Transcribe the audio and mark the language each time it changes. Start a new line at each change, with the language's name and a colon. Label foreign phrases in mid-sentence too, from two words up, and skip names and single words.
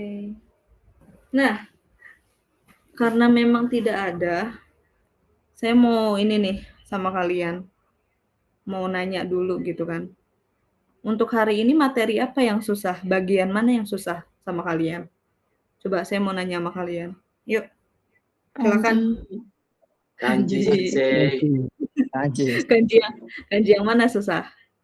Indonesian: Nah, karena memang tidak ada, saya mau ini nih sama kalian. Mau nanya dulu gitu kan. Untuk hari ini materi apa yang susah? Bagian mana yang susah sama kalian? Coba saya mau nanya sama kalian. Yuk, silakan. Kanji, Sensei. Kanji. Kanji yang mana susah?